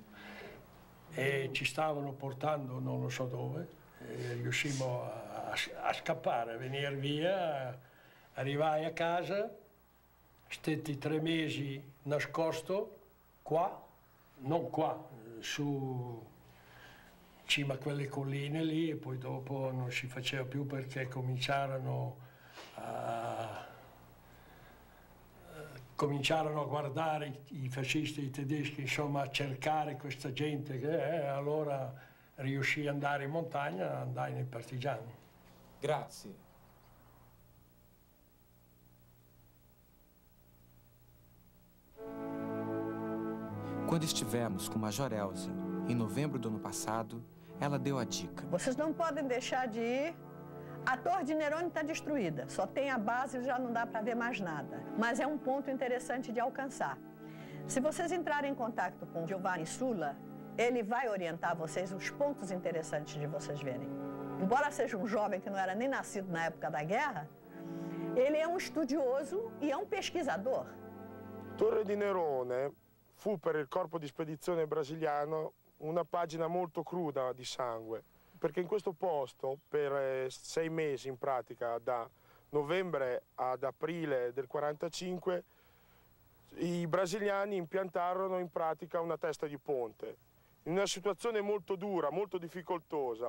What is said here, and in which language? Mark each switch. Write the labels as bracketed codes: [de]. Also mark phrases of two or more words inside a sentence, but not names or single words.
[it] E ci stavano portando non lo so dove, riuscimmo a scappare, a venire via, arrivai a casa, stetti 3 mesi nascosto qua, non qua, su cima a quelle colline lì, e poi dopo non si faceva più perché cominciarono a guardare i fascisti, i tedeschi, insomma, a cercare questa gente allora riuscì ad andare in montagna, andai nei partigiani. Grazie. [pt] Quando estivemos com o Major Elza, em novembro do ano passado, ela deu a dica. Vocês não podem deixar de ir. A Torre de Nerone está destruída, só tem a base e já não dá para ver mais nada. Mas é um ponto interessante de alcançar. Se vocês entrarem em contato com Giovanni Sulla, ele vai orientar vocês os pontos interessantes de vocês verem. Embora seja um jovem que não era nem nascido na época da guerra, ele é um estudioso e é um pesquisador. [it] Torre di Nerone fu per il corpo di spedizione brasiliano una pagina molto cruda di sangue, perché in questo posto per 6 mesi in pratica, da novembre ad aprile del 45, i brasiliani impiantarono in pratica una testa di ponte, in una situazione molto dura, molto difficoltosa.